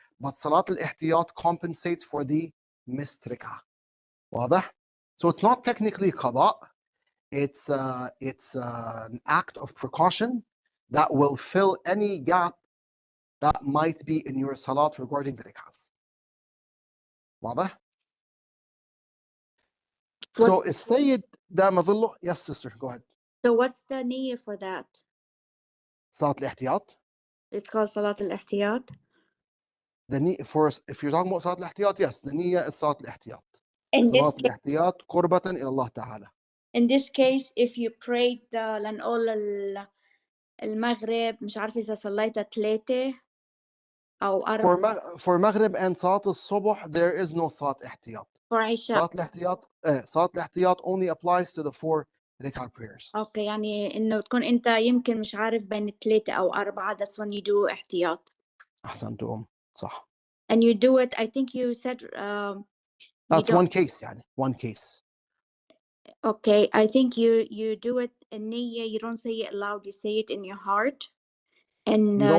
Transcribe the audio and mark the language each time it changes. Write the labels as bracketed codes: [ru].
[en] But salat al-ihtiyat compensates for the missed rak'ah. [ar] واضح? [en] So it's not technically qada. It's an act of precaution that will fill any gap that might be in your salat regarding the rak'ahs. [ar] واضح? So السيد دام ظله. [en] Yes, sister, go ahead. So what's the niyyah for that? Salat al-ihtiyat. It's called Salat al-Ihtiyat. The niyyah for, if you're talking about salat al-ihtiyat, yes, the niyyah is salat al-ihtiyat. In this Salat al-ihtiyat qurbatan ila Allah Ta'ala. in this case, if you prayed [ar] لنقول المغرب مش عارفة إذا صليتها 3 أو 4 [en] For Maghrib and Salat al-Subh, there is no Salat ihtiyat. for عشاء. Salat al-Ihtiyat only applies to the 4 rak'ah prayers. [ar] أوكي، يعني إنه تكون أنت يمكن مش عارف بين 3 أو 4. [en] That's when you do احتياط. [ar] أحسنتم. صح. [en] And you do it, I think you said That's one case, يعني one case. Okay, I think you do it in niyyah. You don't say it aloud. You say it in your heart. And